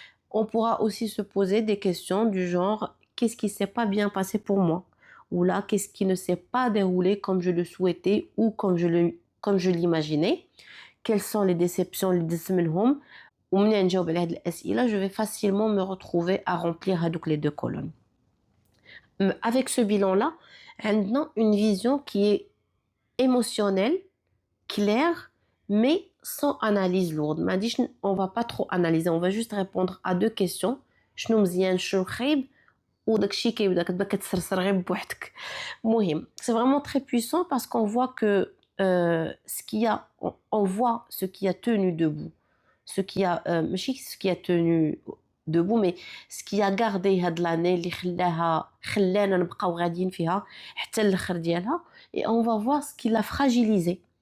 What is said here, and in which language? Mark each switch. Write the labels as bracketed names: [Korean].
[French] On pourra aussi se poser des questions du genre qu'est-ce qui s'est pas bien passé pour moi, ou là qu'est-ce qui ne s'est pas déroulé comme je le souhaitais ou comme je l'imaginais, quelles sont les déceptions les [Arabic] منهم ومنين نجاوب على هاد الأسئلة [French] je vais facilement me retrouver à remplir les deux colonnes. Avec ce bilan là on a une vision qui est émotionnelle, claire, mais sans analyse lourde. On va pas trop analyser, on va juste répondre à deux questions. [Arabic] شنو مزيان شنو خايب وداكشي كيبدا كتبقى كتسرسر غير بوحدك. مهم, [French] c'est vraiment très puissant parce qu'on voit que on voit ce qui a tenu debout, ce qui a [Arabic] ماشي [French] ce qui a tenu debout mais ce qui a gardé [Arabic] هاد [French] l'année [Arabic] اللي خلانا نبقاو غاديين فيها حتى الاخر ديالها, [French] et on va voir ce qui l'a fragilisé.